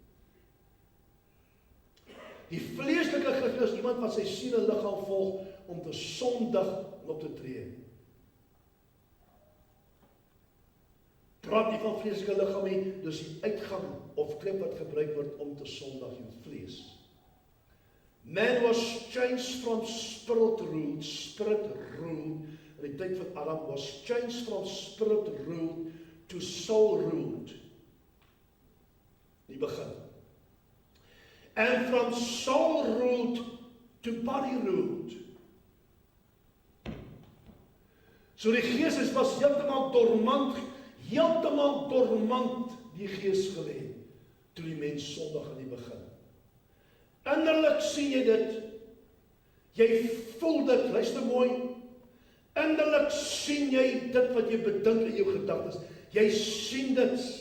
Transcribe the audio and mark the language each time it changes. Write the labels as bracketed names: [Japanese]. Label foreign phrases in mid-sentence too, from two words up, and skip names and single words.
[Afrikaans] Die vleeslike Christen is iemand wat sy siel en liggaam volg om te sondig en op te tree. Praat nie van vleeslike liggaam nie, dis die uitgang of klep wat gebruik word om te sondig in vlees. [English] Man was changed from spirit ruled, [Afrikaans] in die tyd van Adam [English] was changed from spirit ruled to soul ruled. [Afrikaans] Die begin. [English] And from soul ruled to body ruled. [Afrikaans] So die gees was heeltemal dormant die gees gelê, toe die mens sondig in die begin. Innerlik sien jy dit, jy voel dit, luister mooi, innerlik sien jy dit wat jy bedink in jou gedagtes, jy sien dit.